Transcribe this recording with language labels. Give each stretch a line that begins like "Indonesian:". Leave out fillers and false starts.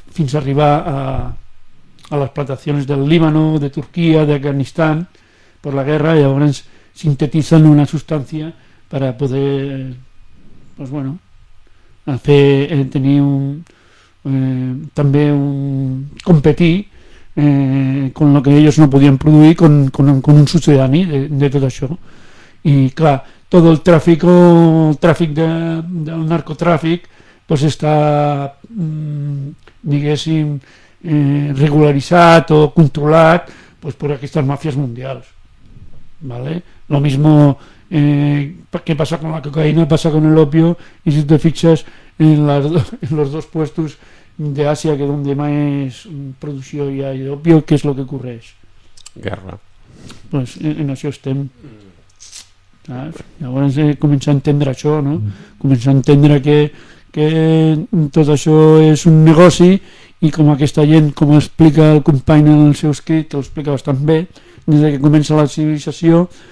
Catalan: fins a arribar a les plantacions del Líbano, de Turquia, d'Afganistan, per la guerra, i llavors sintetitzen una substància per a poder,
Spanish: pues bueno,
Catalan: a fer, tenir un, també un competir
Spanish: con lo que ellos
Catalan: no podien produir con un sucedani de tot això. I clar, tot el tràfic, el tràfic de, del narcotràfic, pues està, diguéssim, regularitzat o controlat pues per aquestes màfies mundials, ¿vale?
Spanish: Lo mismo que pasa con la cocaína, pasa con el opio, y si te fijas en, las do, en los dos puestos de Asia, que donde más producción y hay opio, ¿qué es lo que ocurre? Guerra.
Catalan: Pues en això estem.
Spanish: ¿Sabes?
Catalan: Llavors comença a entendre això, ¿no? Comença a entendre que tot això és un negoci, i com aquesta gent, com explica el company en el seu escrit, ho explica bastant bé, des que comença la civilització,